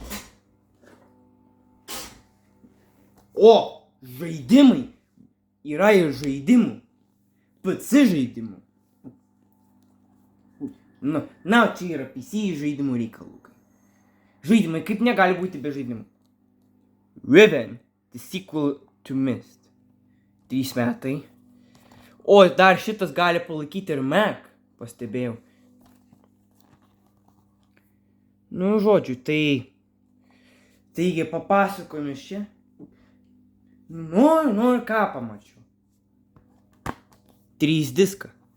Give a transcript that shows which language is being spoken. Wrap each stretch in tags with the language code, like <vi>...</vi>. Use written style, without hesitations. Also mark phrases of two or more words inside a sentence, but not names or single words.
<lt>O, žaidimai. Yra ir žaidimų. PC žaidimų. Na, čia yra PC žaidimų reikalų. Žaidimai, kaip negali būti be žaidimų. Riven,</lt> <en>the sequel to Myst.</en> <lt>3 metai. O, dar šitas gali palaikyti ir Mac, pastebėjau. Nu, žodžiu, taigi papasakojimas čia. Noriu ką pamačiau. 3 diskai.</lt>